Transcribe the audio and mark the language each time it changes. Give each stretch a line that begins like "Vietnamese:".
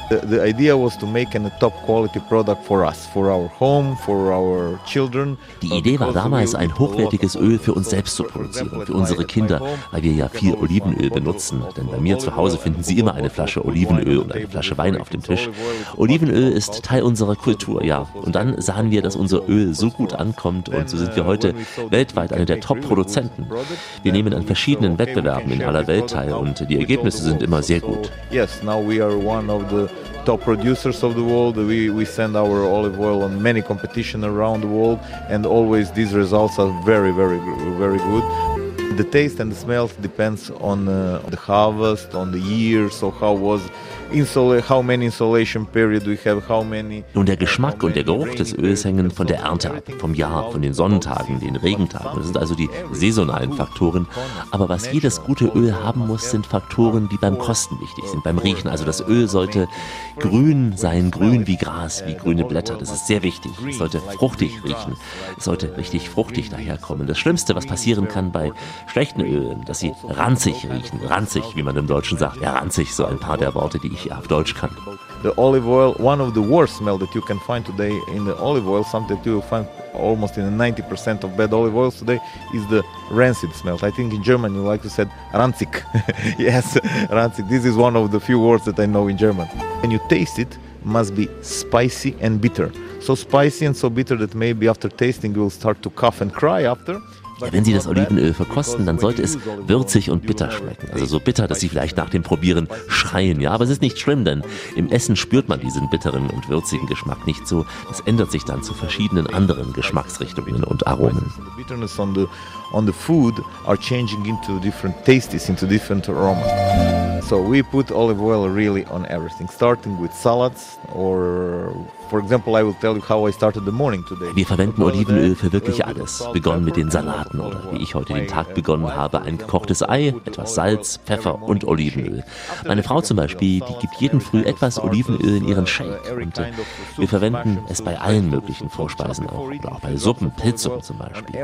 English: The idea was to make a top quality product for us, for our home, for our children.
German: Die Idee war damals, ein hochwertiges Öl für uns selbst zu produzieren, für unsere Kinder, weil wir ja viel Olivenöl benutzen. Denn bei mir zu Hause finden Sie immer eine Flasche Olivenöl und eine Flasche Wein auf dem Tisch. Olivenöl ist Teil unserer Kultur, ja. Und dann sahen wir, dass unser Öl so gut ankommt und so sind wir heute weltweit einer der Top-Produzenten. Wir nehmen an verschiedenen Wettbewerben in aller Welt teil und die Ergebnisse sind immer sehr gut.
English: Yes, now we are one of the top producers of the world. We send our olive oil on many competitions around the world and always these results are very, very, very good. the taste and the smell depends on the harvest, on the year, so how was how many insolation period we have, how many.
German: Nun, der Geschmack und der Geruch des Öls hängen von der Ernte ab, vom Jahr, von den Sonnentagen, den Regentagen. Das sind also die saisonalen Faktoren. Aber was jedes gute Öl haben muss, sind Faktoren, die beim Kosten wichtig sind, beim Riechen. Also das Öl sollte grün sein, grün wie Gras, wie grüne Blätter. Das ist sehr wichtig. Es sollte fruchtig riechen. Es sollte richtig fruchtig daherkommen. Das Schlimmste, was passieren kann bei schlechten Ölen, dass sie ranzig riechen. Ranzig, wie man im Deutschen sagt. Ja, ranzig, so ein paar der Worte, die ich auf Deutsch kann.
English: The olive oil, one of the worst smell that you can find today in the olive oil, something that you find almost in 90% of bad olive oils today, is the rancid smell. I think in German you like to say ranzig. Yes, ranzig. This is one of the few words that I know in German. When you taste it, must be spicy and bitter. So spicy and so bitter that maybe after tasting you will start to cough and cry after.
German: Ja, wenn Sie das Olivenöl verkosten, dann sollte es würzig und bitter schmecken. Also so bitter, dass Sie vielleicht nach dem Probieren schreien. Ja, aber es ist nicht schlimm, denn im Essen spürt man diesen bitteren und würzigen Geschmack nicht so. Es ändert sich dann zu verschiedenen anderen Geschmacksrichtungen und Aromen.
English: On the food are changing into different tastes, into different aromas. So we put olive oil really on everything, starting with salads or, for example, I will tell you how I started the morning today.
German: Wir verwenden Olivenöl für wirklich alles, begonnen mit den Salaten oder wie ich heute den Tag begonnen habe, ein gekochtes Ei, etwas Salz, Pfeffer und Olivenöl. Meine Frau zum Beispiel, die gibt jeden Früh etwas Olivenöl in ihren Shake. Und wir verwenden es bei allen möglichen Vorspeisen auch, oder auch bei Suppen, Pilzsuppen zum Beispiel.